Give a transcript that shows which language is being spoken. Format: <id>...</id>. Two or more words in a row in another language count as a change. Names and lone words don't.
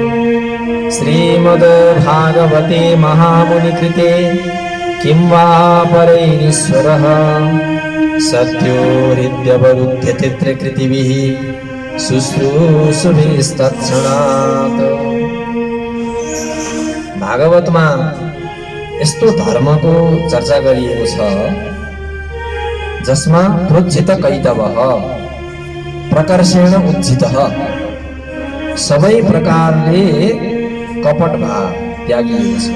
<sa>श्रीमद्भागवते महामुनिकृते किं वा परैरीश्वरः सत्यो हृद्यवरुध्यते त्रिकृतिभिः शुश्रूषुभिस्तत्क्षणात्।</sa> <ne>भागवतमा यस्तो धर्मको चर्चा गरिएको छ जसमा</ne> <sa>प्रोज्झित कैतवः प्रकर्षेण उज्झितः,</sa> <ne>सबै प्रकारले कपट भाव त्यागिएको छ।</ne>